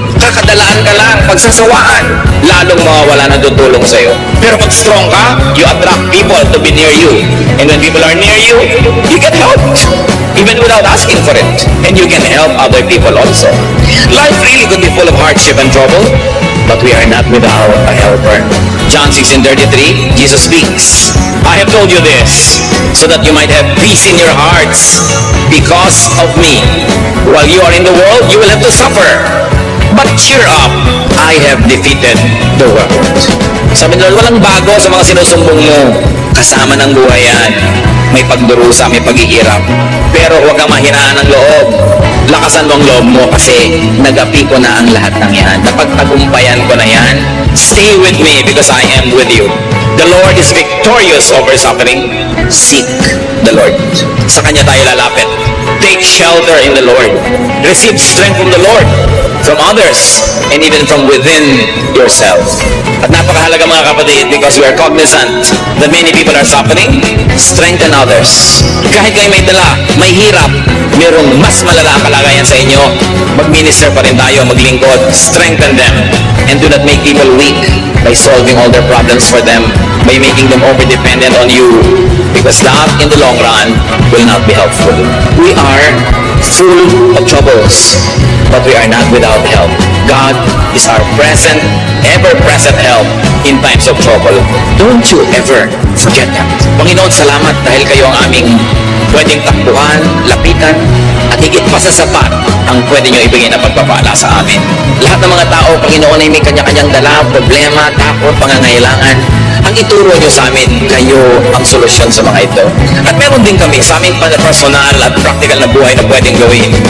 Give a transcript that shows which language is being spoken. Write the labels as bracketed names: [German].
[Filipino] Kakadalaan ka lang, pagsasawaan, lalong mawawala ng tutulong sa'yo. Pero pag strong ka, [English] you attract people to be near you. And when people are near you, you get helped. Even without asking for it. And you can help other people also. Life really could be full of hardship and trouble, but we are not without a helper. John 16:33, Jesus speaks, I have told you this, so that you might have peace in your hearts because of me. While you are in the world, you will have to suffer. But cheer up, I have defeated the world. [Filipino] Sabi nila, walang bago sa mga sinusumbong mo. Kasama ng buhay yan. May pagdurusa, may paghihirap. Pero huwag kang mahinaan ng loob. Lakasan mo ang loob mo kasi nagapi ko na ang lahat ng yan. Napagtagumpayan ko na yan. [English] Stay with me because I am with you. The Lord is victorious over suffering. Seek the Lord. [Filipino] Sa Kanya tayo lalapit. [English] Take shelter in the Lord. Receive strength from the Lord, from others, and even from within yourself. [Filipino] At napakahalaga mga kapatid, [English] because we are cognizant that many people are suffering, strengthen others. [Filipino] Kahit kayo may dala, may hirap, mayroong mas malala ang kalagayan sa inyo, mag-minister pa rin tayo, maglingkod, [English] strengthen them, and do not make people weak by solving all their problems for them, by making them over-dependent on you, because that, in the long run, will not be helpful. We are full of troubles, but we are not without help. God is our present, ever-present help in times of trouble. Don't you ever forget that. [Filipino] Panginoon, salamat dahil kayo ang aming pwedeng takbuhan, lapitan, at higit pa sa sapat ang pwede nyo ibigay na pagpapala sa amin. Lahat ng mga tao, Panginoon, ay may kanya-kanyang dala, problema, takot, pangangailangan. Ang ituro nyo sa amin, kayo ang solusyon sa mga ito. At meron din kami sa aming personal at practical na buhay na pwedeng gawin.